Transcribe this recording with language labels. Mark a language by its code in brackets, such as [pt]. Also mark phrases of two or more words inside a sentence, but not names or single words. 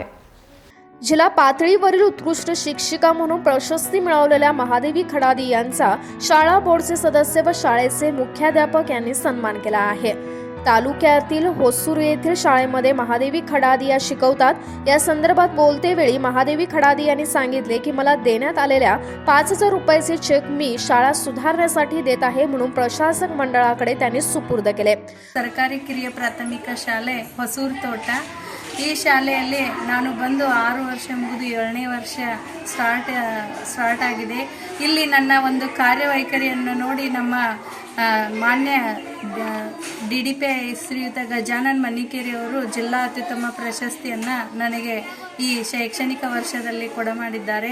[mr] जिल्हा पातळीवरील उत्कृष्ट शिक्षिका म्हणून प्रशस्ती मिळवलेल्या महादेवी खडादी यांचा शाळा बोर्डचे सदस्य व शाळेचे मुख्याध्यापक यांनी सन्मान केला आहे. तालुक्यातील होसूर येथील शाळेमध्ये महादेवी खडादी या शिकवतात. या संदर्भात बोलते वेळी महादेवी खडादी यांनी सांगितले की मला देण्यात आलेल्या 5,000 रुपयाचे चेक मी शाळा सुधारण्यासाठी देत आहे म्हणून प्रशासक मंडळाकडे त्यांनी सुपूर्द केले. [kn] ಸರ್ಕಾರಿ ಕಿರಿಯ ಪ್ರಾಥಮಿಕ ಶಾಲೆ ಹೊಸೂರು ತೋಟ. ಈ ಶಾಲೆಯಲ್ಲಿ ನಾನು ಬಂದು 6 ವರ್ಷ ಮುಗಿದು 7ನೇ ವರ್ಷ ಸ್ಟಾರ್ಟ್ ಆಗಿದೆ. ಇಲ್ಲಿ ನನ್ನ ಒಂದು ಕಾರ್ಯವೈಖರಿಯನ್ನು ನೋಡಿ ನಮ್ಮ ಮಾನ್ಯ DDP ಶ್ರೀಯುತ ಗಜಾನನ್ ಮನ್ನಿಕೇರಿ ಅವರು ಜಿಲ್ಲಾ ಅತ್ಯುತ್ತಮ ಪ್ರಶಸ್ತಿಯನ್ನು ನನಗೆ ಈ ಶೈಕ್ಷಣಿಕ ವರ್ಷದಲ್ಲಿ ಕೊಡಮಾಡಿದ್ದಾರೆ.